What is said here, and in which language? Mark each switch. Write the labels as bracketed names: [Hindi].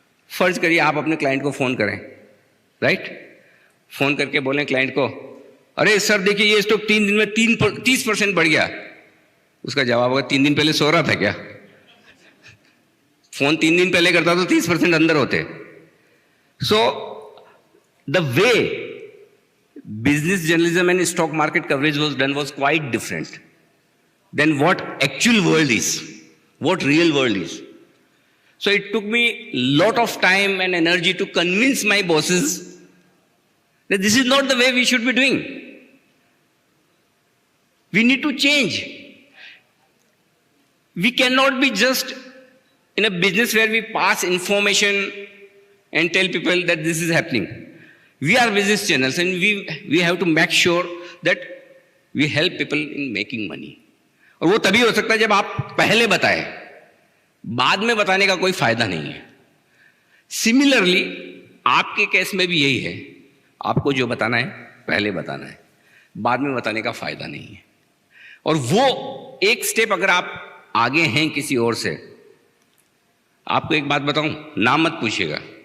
[Hindi] फर्ज करिए आप अपने क्लाइंट को फोन करें, राइट, फोन करके बोलें क्लाइंट को अरे सर देखिए ये स्टॉक 3 दिन में 30% बढ़ गया। उसका जवाब होगा 3 दिन पहले सो रहा था क्या? फोन 3 दिन पहले करता तो 30% अंदर होते। [English] So the way business journalism and stock market coverage was done was quite different than what actual world is, what real world is. So it took me lot of time and energy to convince my bosses that this is not the way we should be doing. We need to change. We cannot be just in a business where we pass information and tell people that this is happening. We are business channels and we have to make sure that we help people in making money. [Hindi] और वो तभी हो सकता है जब आप पहले बताएं, बाद में बताने का कोई फायदा नहीं है। सिमिलरली आपके केस में भी यही है, आपको जो बताना है पहले बताना है, बाद में बताने का फायदा नहीं है। और वो एक स्टेप अगर आप आगे हैं किसी और से, आपको एक बात बताऊं, नाम मत पूछिएगा।